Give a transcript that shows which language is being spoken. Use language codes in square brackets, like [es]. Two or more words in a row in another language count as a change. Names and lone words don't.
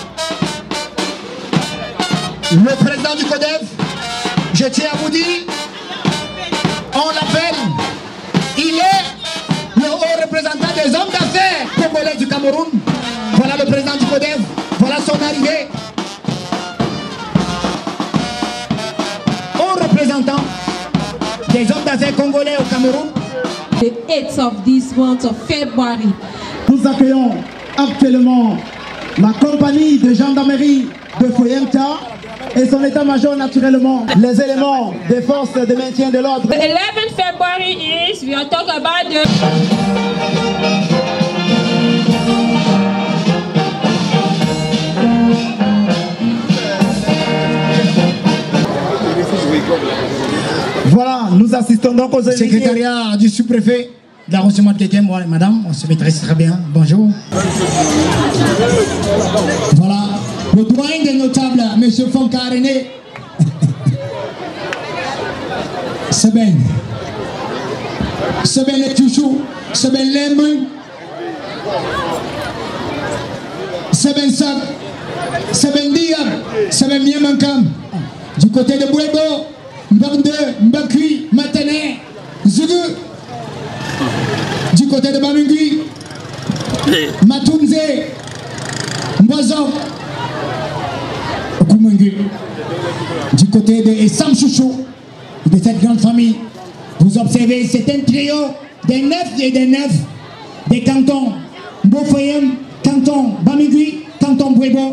[fr] Le président du CODEF, je tiens à vous dire, on l'appelle, il est le haut représentant des hommes d'affaires congolais du Cameroun. Voilà le président du CODEF, voilà son arrivée. Haut représentant des hommes d'affaires congolais au Cameroun. [en] the 8th of this month of February. [fr] Nous accueillons actuellement la compagnie de gendarmerie de Foyemtcha et son état-major naturellement, les éléments des forces de maintien de l'ordre. [en] The 11th February is, we are talking about the... [fr] Voilà, nous assistons donc aux secrétariat du sous-préfet d'arrondissement de Kekem. Voilà, madame, on se maîtrise très bien. Bonjour. Voilà, le doyen des notables, monsieur Fonka René. Seben. Seben et Touchou. Seben Lemon. Seben Sab. Seben Diab. Seben Miamankam. Du côté de Bouebo. Mbande, Mbakui, Matane, Zugu. Du côté de Bamingui, Matunze, Mbozo, Okumangui. Du côté de Sam Chouchou, de cette grande famille, vous observez, c'est un trio des 9 et des 9 des cantons Mbofoyem, canton Bamingui, canton Bouebo.